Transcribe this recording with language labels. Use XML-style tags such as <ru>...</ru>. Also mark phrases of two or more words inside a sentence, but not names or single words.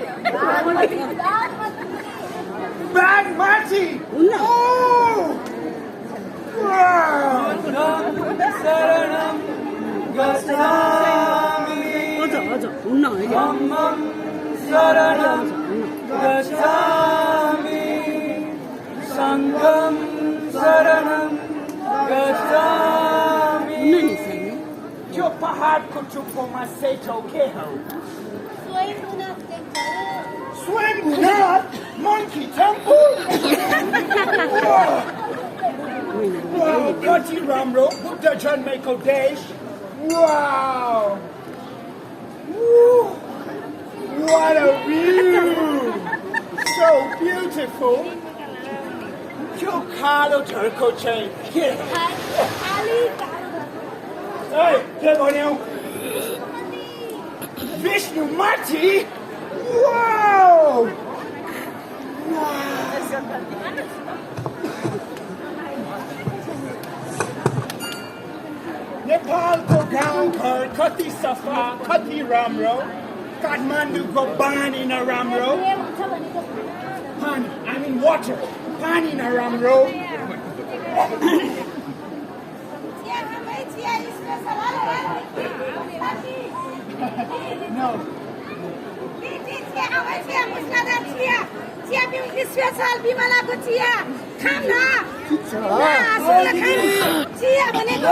<ne>Bagmati! हुन्न</ne> <pi>शरणं गच्छामि</pi> <ne>अझ हुन्न अहिले</ne> <pi>धम्मं शरणं गच्छामि संघं शरणं गच्छामि</pi> <ne>हुन्न नि छैन त्यो पहाडको टुप्पोमा सेतो के हो Swayambhunath Monkey Temple. Wow, कति राम्रो, बुद्ध जन्मको देश.</ne> <en>Wow. Woo. What a view. So beautiful.</en> <ne>कालो कालो झर्को चाहिँ के के भन्यौ विष्णु माथि नेपालको गाउँघर कति सफा कति राम्रो काठमाडौँको पानी नराम्रो पानी</ne> <en>I mean water</en> <ne>पानी नराम्रो No. स्पेशल बिमलाको चिया खाम न चिया भनेको</ne>